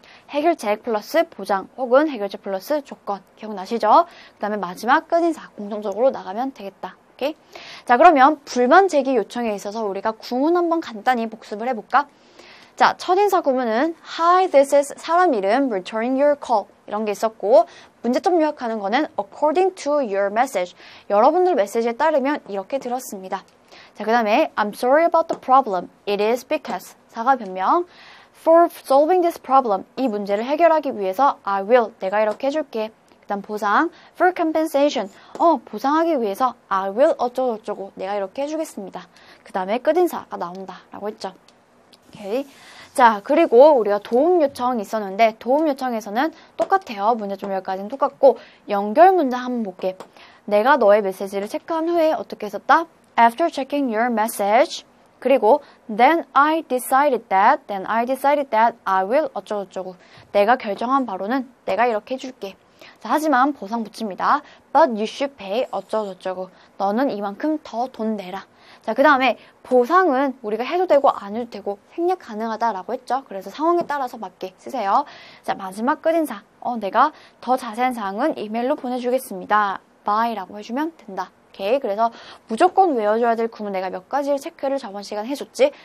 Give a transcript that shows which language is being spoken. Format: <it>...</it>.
<ko>해결책 플러스 보장 혹은 해결책 플러스 조건. 기억나시죠? 그 다음에 마지막 끝인사 공통적으로 나가면 되겠다. 오케이. 자, 그러면 불만 제기 요청에 있어서 우리가 구문 한번 간단히 복습을 해볼까? 자, 첫인사 구문은 Hi, this is 사람 이름, returning your call 이런 게 있었고</ko> <en>문제점 요약하는 거는 according to your message.</en> <ko>여러분들 메시지에 따르면 이렇게 들었습니다.</ko> <en>자, 그 다음에 I'm sorry about the problem. It is because. 사과 변명. For solving this problem.</en> <ko>이 문제를 해결하기 위해서 I will. 내가 이렇게 해줄게. 그 다음 보상. For compensation. 보상하기 위해서 I will 어쩌고저쩌고. 내가 이렇게 해주겠습니다. 그 다음에 끝인사가 나온다. 라고 했죠. 오케이. 자, 그리고 우리가 도움 요청이 있었는데 도움 요청에서는 똑같아요. 문제점 여기까지는 똑같고 연결 문장 한번 볼게. 내가 너의 메시지를 체크한 후에 어떻게 했었다?</ko> <en>After checking your message. 그리고 then I decided that I will 어쩌고저쩌고.</en> <ko>내가 결정한 바로는 내가 이렇게 해줄게. 자, 하지만 보상 붙입니다.</ko> <en>But you should pay 어쩌고저쩌고.</en> <ko>너는 이만큼 더 돈 내라. 자, 그 다음에 보상은 우리가 해도 되고 안 해도 되고 생략 가능하다라고 했죠. 그래서 상황에 따라서 맞게 쓰세요. 자, 마지막 끝인사. 내가 더 자세한 사항은 이메일로 보내주겠습니다. by라고 해주면 된다. 오케이. 그래서 무조건 외워줘야 될 구문 내가 몇 가지를 체크를 저번 시간에 해줬지.</ko>